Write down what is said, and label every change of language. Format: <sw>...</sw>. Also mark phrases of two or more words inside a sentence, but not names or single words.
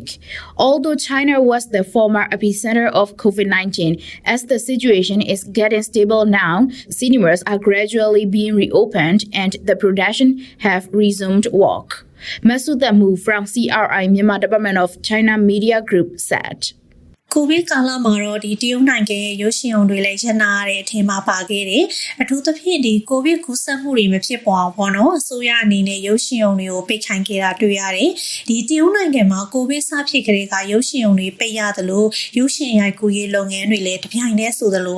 <en>Although China was the former epicenter of COVID-19, as the situation is getting stable now, cinemas are gradually being reopened and the production have resumed work. Masood Damu from CRI Myanmar Department of China Media Group said.</en> <my>ကိုဗစ်ကာလမှာတော့ဒီတရုတ်နိုင်ငံရဲ့ရုပ်ရှင်ရုံတွေလည်းရနာရတဲ့အထင်မှာပါခဲ့တယ်။အထူးသဖြင့်ဒီကိုဗစ်ကူးစက်မှုတွေမဖြစ်ပေါ်အောင်ပေါ့နော်။အစိုးရအနေနဲ့ရုပ်ရှင်ရုံတွေကို ပိတ်ခိုင်းခဲ့တာတွေ့ရတယ်။ဒီတရုတ်နိုင်ငံမှာကိုဗစ်စဖြစ်ကြတဲ့ကရုပ်ရှင်ရုံတွေပိတ်ရတယ်လို့ရုပ်ရှင်ရိုက်ကူးရေးလုပ်ငန်းတွေလည်းတပြိုင်တည်းဆိုသလို</my>